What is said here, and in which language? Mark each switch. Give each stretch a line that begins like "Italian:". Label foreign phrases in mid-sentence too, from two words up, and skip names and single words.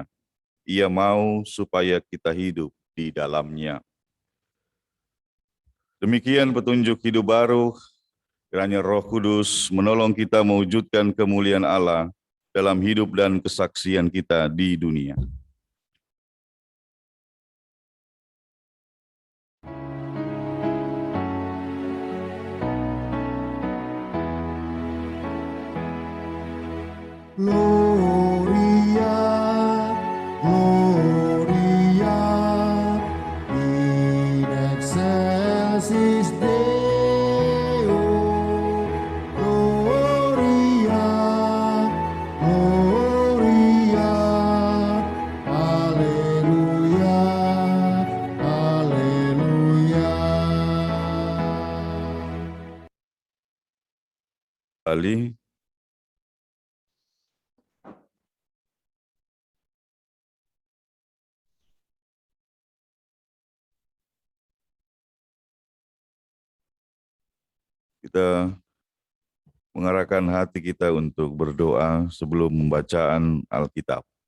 Indonesian: Ia mau supaya kita hidup di dalamnya. Demikian petunjuk hidup baru Kiranya Roh Kudus menolong kita mewujudkan kemuliaan Allah dalam hidup dan kesaksian kita di dunia.
Latin: Gloria, Gloria, in excelsis Deo. Gloria, Gloria, Alleluia, Alleluia.
Indonesian: Kembali, kita mengarahkan hati kita untuk berdoa sebelum pembacaan Alkitab.